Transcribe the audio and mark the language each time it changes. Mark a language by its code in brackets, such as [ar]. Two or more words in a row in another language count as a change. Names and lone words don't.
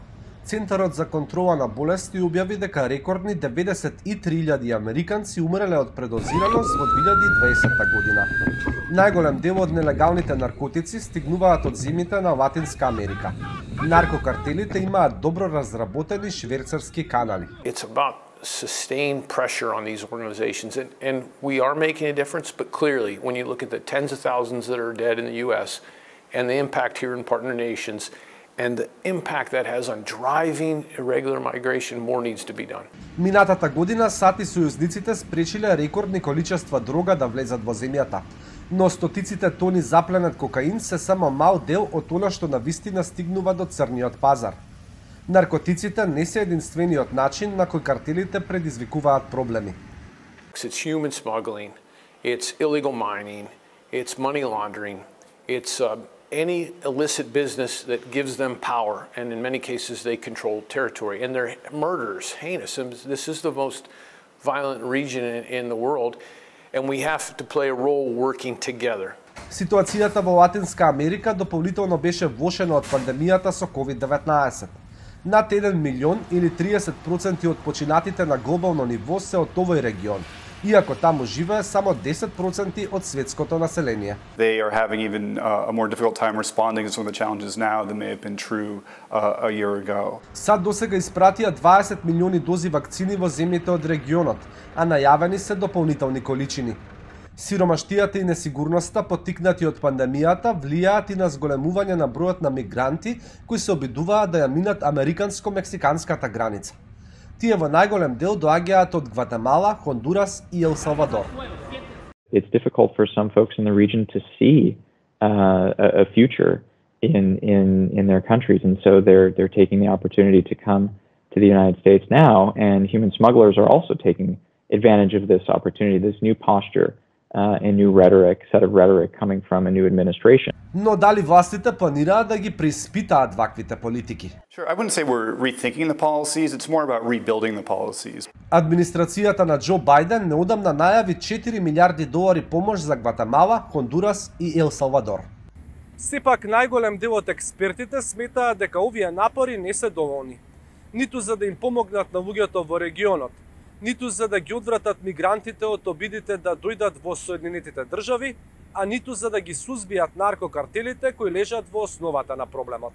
[mk] Центарот за контрола на болести објави дека рекордни 93.000 американци умреле од предозираност во 2020 година. Најголем дел од нелегалните наркотици стигнуваат од земјите на Латинска Америка. Наркокартелите имаат добро разработени шверцарски канали. [en] It's about sustained pressure on these organizations, and we are making a difference, but clearly when you look at the tens of thousands that are dead in the US and the impact here in partner nations and the impact that has on driving irregular migration, more needs to be done. [mk] Минатата година САД и сојузниците спречиле рекордни количества дрога да влезат во земјата, но стотиците тони запленет кокаин се само мал дел од она што навистина стигнува до црниот пазар. Наркотиците не се единствениот начин на кој картелите предизвикуваат проблеми. [en] It's human smuggling, it's illegal mining, it's money laundering, it's any illicit business that gives them power, and in many cases they control territory, and they're murders, heinous. This is the most violent region in the world, and we have to play a role working together. [mk] Ситуацијата во Латинска Америка дополнително беше влошена од пандемијата со COVID-19. Над 1 милион или 30% од починатите на глобално ниво се од овој регион, иако таму живее само 10% од светското население. [en] They are having even a more difficult time responding to some of the challenges now than may have been true a year ago. [mk] САД досега испратија 20 милиони дози вакцини во земјите од регионот, а најавени се дополнителни количини. Сиромаштијата и несигурноста поттикнати од пандемијата влијаат и на зголемување на бројот на мигранти кои се обидуваат да ја минат американско-мексиканската граница. Тие во најголем дел доаѓаат од Гватемала, Хондурас и Ел Салвадор. [en] It's difficult for some folks in the region to see a future in their countries, and so they're taking the opportunity to come to the United States now, and human smugglers are also taking advantage of this opportunity, this new posture and new set of rhetoric coming from a new administration. [mk] Но дали властите планираат да ги преиспитаат ваквите политики? [en] Sure, I wouldn't say we're rethinking the policies, it's more about rebuilding the policies. [mk] Администрацијата на Џо Бајден неодамна најави 4 милиарди долари помош за Гватемала, Хондурас и Ел Салвадор. Сепак најголем дел од експертите сметаат дека овие напори не се доволни, ниту за да им помогнат на луѓето во регионот, ниту за да ги одвратат мигрантите од обидите да дојдат во Соединетите држави, а ниту за да ги сузбијат наркокартелите кои лежат во основата на проблемот.